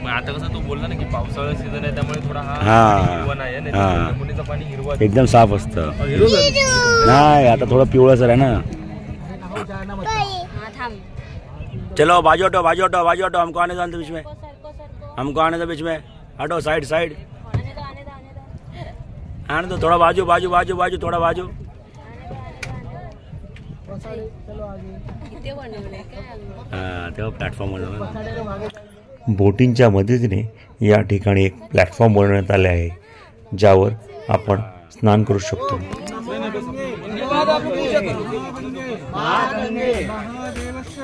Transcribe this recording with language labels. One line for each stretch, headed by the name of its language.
Marathi: आता कसं तू बोलला ना की पावसाळा सीझन आहे त्यामुळे थोडा पाणी हिरवा एकदम साफ असतं। नाही आता थोडं पिवळसर आहे ना।
Hindi: चलो बाजू हटो, बाजू हटो, बाजू हटो, हमको आने दो बीच में, हमको आने दो बीच में, हटो साइड साइड, आने दो थोड़ा बाजू बाजू बाजू बाजू थोड़ा बाजू।
Marathi: तेव्हा प्लॅटफॉर्मवर बोटिंगच्या मदतीने या ठिकाणी एक प्लॅटफॉर्म बनवण्यात आले आहे, ज्यावर आपण स्नान करू शकतो।